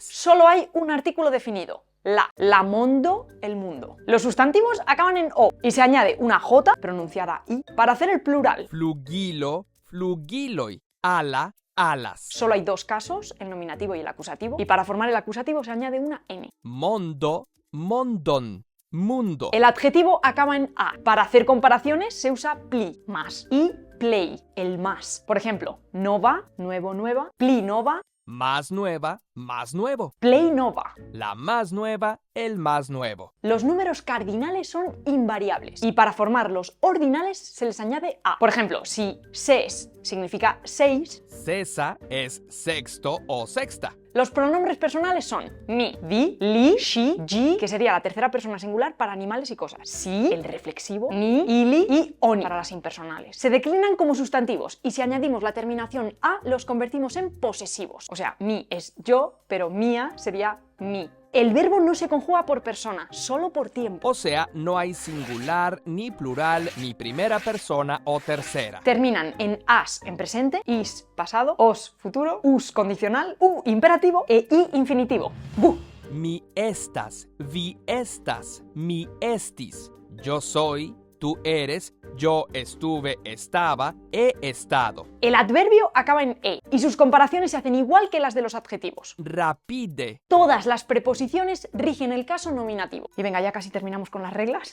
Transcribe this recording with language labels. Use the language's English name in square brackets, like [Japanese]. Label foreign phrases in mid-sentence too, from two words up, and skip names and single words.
[Spanish] Solo hay un artículo definido. [Esperanto] La mondo, [Spanish] el mundo. Los sustantivos acaban en O y se añade una J, pronunciada I, para hacer el plural. Flugilo, flugiloi. Ala, alas. Solo hay dos casos, el nominativo y el acusativo, y para formar el acusativo se añade una N. [Esperanto] Mondo, mondon. [Spanish] Mundo. El adjetivo acaba en A. Para hacer comparaciones se usa pli, más, y play, el más. Por ejemplo, nova, nuevo, nueva, [Esperanto] pli nova, [Spanish] Más nueva, más nuevo. [Esperanto] play nova. [Spanish] La más nueva, el más nuevo. Los números cardinales son invariables y para formar los ordinales se les añade A. Por ejemplo, si ses significa 6, Cesa es sexto o sexta. los pronombres personales son [Esperanto] mi, vi, li, she, gi, [Spanish] que sería la tercera persona singular para animales y cosas. Si, el reflexivo, [Esperanto] ni, ili [Spanish] y oni para las impersonales. Se declinan como sustantivos y si añadimos la terminación a, los convertimos en posesivos. O sea, mi es yo, pero mía sería mi. El verbo no se conjuga por persona, solo por tiempo. O sea, no hay singular, ni plural, ni primera persona o tercera. Terminan en as en presente, is pasado, os futuro, us condicional, u imperativo e i infinitivo. Bu. [Esperanto] Mi estas, vi estas, mi estis. [Spanish] Yo soy, tú eres, Yo estuve, estaba, he estado. El adverbio acaba en e y sus comparaciones se hacen igual que las de los adjetivos. Rapide. Todas las preposiciones rigen el caso nominativo. Y venga, ya casi terminamos con las reglas.